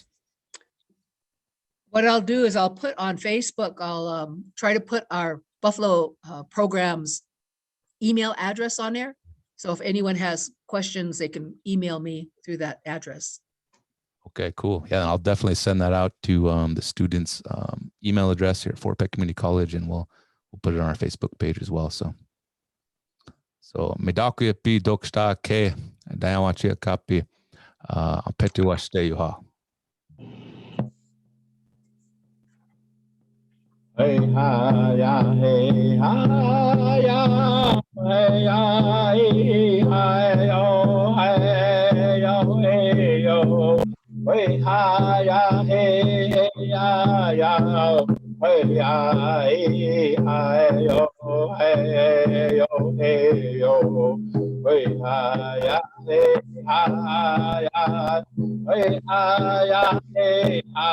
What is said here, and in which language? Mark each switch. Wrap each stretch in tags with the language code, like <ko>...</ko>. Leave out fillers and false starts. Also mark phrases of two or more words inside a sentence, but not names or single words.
<en>What I'll do is I'll put on Facebook, I'll try to put our Buffalo program's email address on there. So if anyone has questions, they can email me through that address. Okay, cool. Yeah, I'll definitely send that out to the students' email address here at Fort Peck Community College, and we'll put it on our Facebook page as well.</en> <dak>So medakuya pi doksta ke dayawachia kapi apetu washte yuha. Hey ha ya hey ha ya hey ya hey yo hey yo hey ha ya hey ya hey ya hey yo hey yo hey ha ya hey ya hey ya hey</dak>